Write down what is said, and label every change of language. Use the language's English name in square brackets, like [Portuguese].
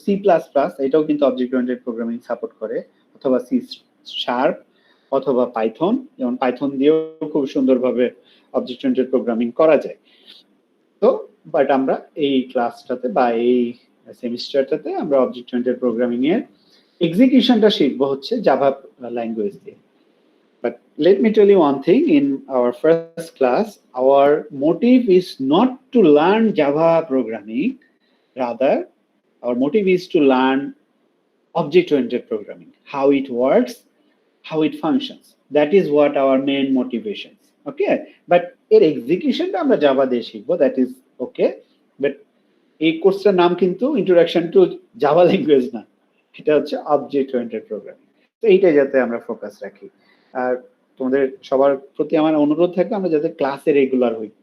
[Bangla] C plus plus, এটাও কিন্তু object oriented programming support করে, অথবা সি শার্প অথবা পাইথন। যেমন পাইথন দিয়েও খুব সুন্দরভাবে অবজেক্ট ওরিয়েন্টেড প্রোগ্রামিং করা যায়। তো বাট আমরা এই ক্লাসটাতে বা এই সেমিস্টারটাতে আমরা অবজেক্ট ওরিয়েন্টেড প্রোগ্রামিং এর এক্সিকিউশনটা শিখবো হচ্ছে জাভা ল্যাঙ্গুয়েজ দিয়ে। [English] But let me tell you one thing, in our first class, our motive is not to learn Java programming. Rather, our motive is to learn object-oriented programming, how it works, how it functions. That is what our main motivations. [Bangla] Okay, but এর এক্সিকিউশনটা আমরা Java দিয়ে শিখবো, [English] that is okay. [Bangla] But এই কোর্সটার নাম কিন্তু introduction to Java language না, এটা হচ্ছে অবজেক্ট ওরিয়েন্টেড প্রোগ্রামিং। তো এইটা যাতে আমরা ফোকাস রাখি। আর তোমাদের সবার প্রতি আমার অনুরোধ থাকবে আমরা যাতে ক্লাসে রেগুলার হই,